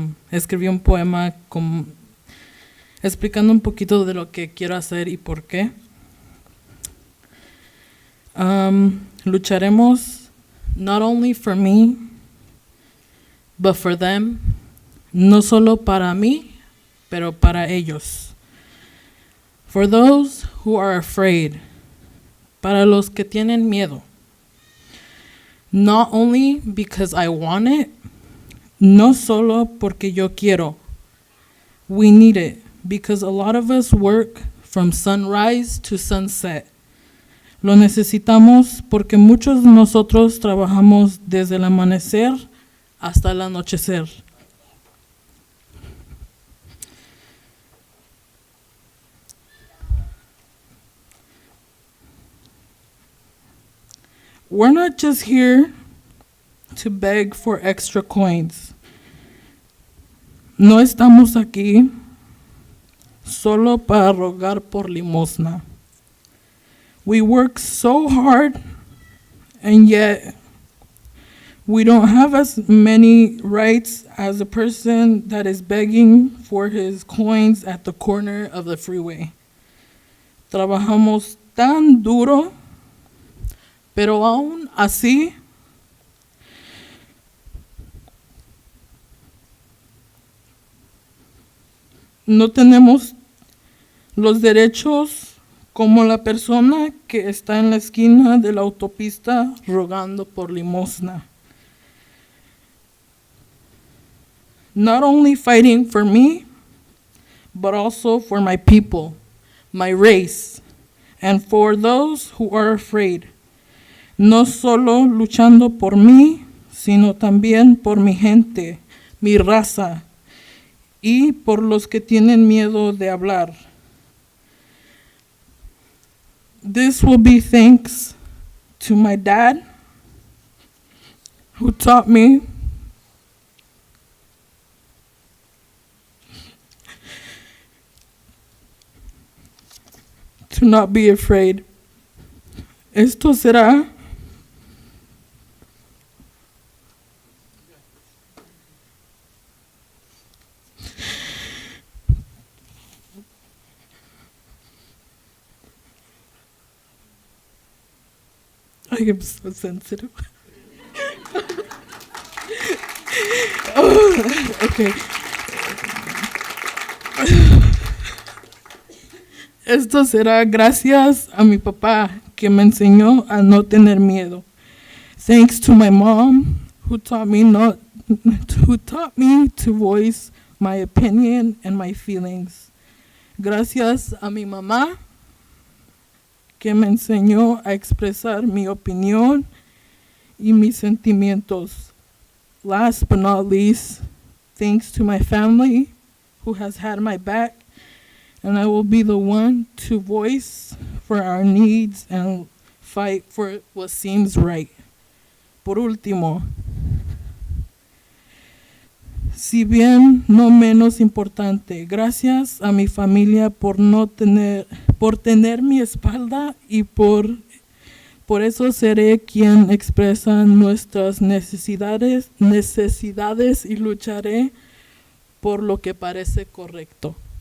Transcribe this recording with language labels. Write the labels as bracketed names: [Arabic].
[Spanish] Escribí un poema explicando un poquito de lo que quiero hacer y por qué. Lucharemos [English] not only for me, but for them. [Spanish] No solo para mí, pero para ellos. [English] For those who are afraid, [Spanish] para los que tienen miedo. [English] Not only because I want it, [Spanish] no solo porque yo quiero. [English] We need it because a lot of us work from sunrise to sunset. [Spanish] Lo necesitamos porque muchos de nosotros trabajamos desde el amanecer hasta el anochecer. [English] We're not just here to beg for extra coins. [Spanish] No estamos aquí solo para rogar por limosna. [English] We work so hard, and yet we don't have as many rights as a person that is begging for his coins at the corner of the freeway. [Spanish] Trabajamos tan duro, pero aún así, no tenemos los derechos como la persona que está en la esquina de la autopista rogando por limosna. [English] Not only fighting for me, but also for my people, my race, and for those who are afraid. [Spanish] No solo luchando por mí, sino también por mi gente, mi raza, y por los que tienen miedo de hablar. [English] This will be thanks to my dad, who taught me to not be afraid. [Spanish] Esto será [English] I am so sensitive. Oh, okay. [Spanish] Esto será gracias a mi papá que me enseñó a no tener miedo. [English] Thanks to my mom who taught me to voice my opinion and my feelings. [Spanish] Gracias a mi mamá que me enseñó a expresar mi opinión y mis sentimientos. [English] Last but not least, thanks to my family who has had my back, and I will be the one to voice for our needs and fight for what seems right. [Spanish] Por último, si bien no menos importante, gracias a mi familia por tener mi espalda y por eso seré quien expresa nuestras necesidades y lucharé por lo que parece correcto.